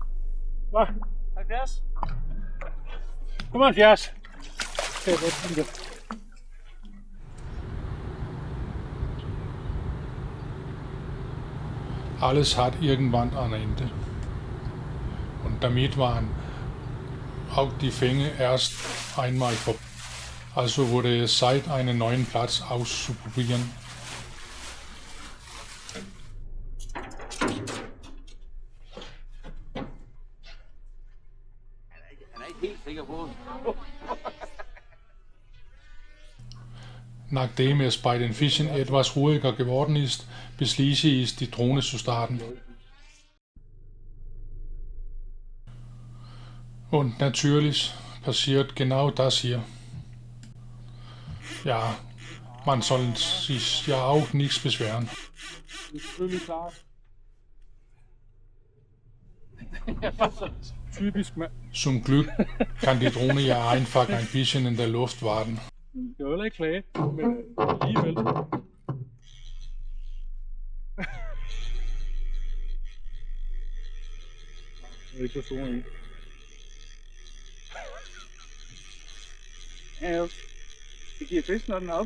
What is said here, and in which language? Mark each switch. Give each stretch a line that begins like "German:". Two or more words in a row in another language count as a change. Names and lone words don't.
Danish: Hvad? 70? 75. Det er godt det.
German: Alles hat irgendwann ein Ende. Und damit waren auch die Fänge erst einmal vorbei. Also wurde es Zeit, einen neuen Platz auszuprobieren.
Danish: Han er ikke helt sikker på.
German: Nachdem es bei den Fischen etwas ruhiger geworden ist, beschließe ich, die Drohne zu starten. Und natürlich passiert genau das hier. Ja, man soll sich ja auch nichts beschweren.
Danish: Det er selvfølgelig klart. Typisk mand.
German: Zum Glück kann die Drohne ja einfach ein bisschen in der Luft warten.
Danish: Jeg vil heller ikke klage, men alligevel. Jeg er ikke så stor en. Ja, jo. Det giver fisk, når den er op.